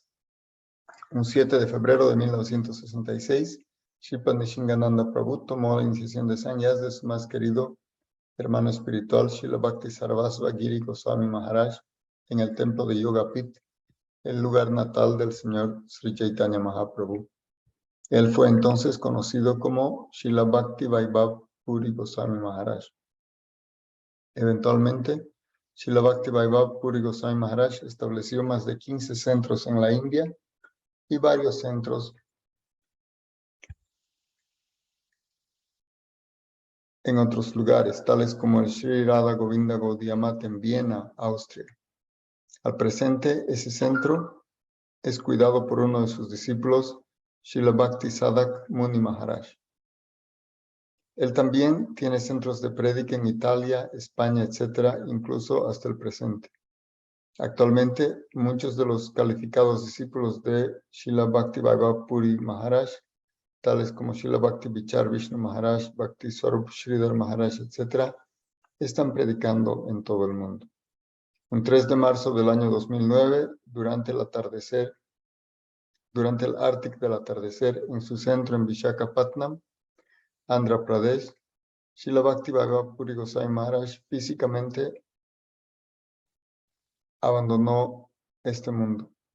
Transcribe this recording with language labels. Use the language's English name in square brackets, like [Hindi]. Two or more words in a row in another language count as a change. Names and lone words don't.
[Spanish] Un 7 de febrero de 1966, Sripad Nishingananda Prabhu tomó la iniciación de sannyasa de su más querido hermano espiritual, Srila Bhakti Sarvasva Giri Goswami Maharaj, en el templo de Yogapit, el lugar natal del señor Sri Chaitanya Mahaprabhu. Él fue entonces conocido como Srila Bhakti Vaibhav Puri Goswami Maharaj. Eventualmente, Srila Bhakti Vaibhav Puri Goswami Maharaj estableció más de 15 centros en la India y varios centros en otros lugares, tales como el Sri Radha Govinda Gaudiya Math en Viena, Austria. Al presente, ese centro es cuidado por uno de sus discípulos, Srila Bhaktisadak Muni Maharaj. Él también tiene centros de prédica en Italia, España, etc., incluso hasta el presente. Actualmente, muchos de los calificados discípulos de Srila Bhaktivaibhav Puri Maharaj, tales como Srila Bhakti Vichar Vishnu Maharaj, Bhakti Swarup Sridhar Maharaj, etc., están predicando en todo el mundo. Un 3 de marzo del año 2009, durante el Arctic del atardecer, en su centro en Visakhapatnam, Andhra Pradesh, Srila Bhaktivaibhav Puri Gosai Maharaj físicamente abandonó este mundo.